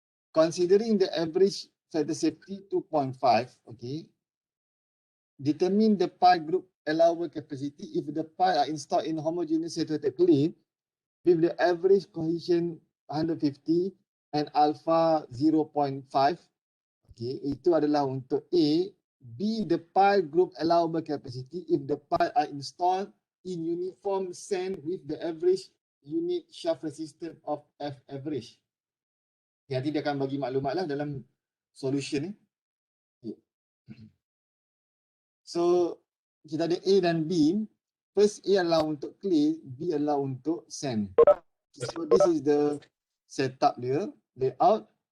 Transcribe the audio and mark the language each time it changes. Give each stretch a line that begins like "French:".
English: Considering the average factor safety 2.5, okay, determine the pile group allowable capacity if the pile are installed in homogeneous saturated clay with the average cohesion 150 and alpha 0.5.
Malay: Okay, itu adalah untuk A.
English: B, the pile group allowable capacity if the pile are installed in uniform sand with the average unit shaft resistance of F average.
Malay: Okay, nanti dia akan bagi maklumat lah dalam solution ni. Okay. So, kita ada A dan B. First, A adalah untuk clay, B adalah untuk sand.
English: So, this is the setup dia, layout.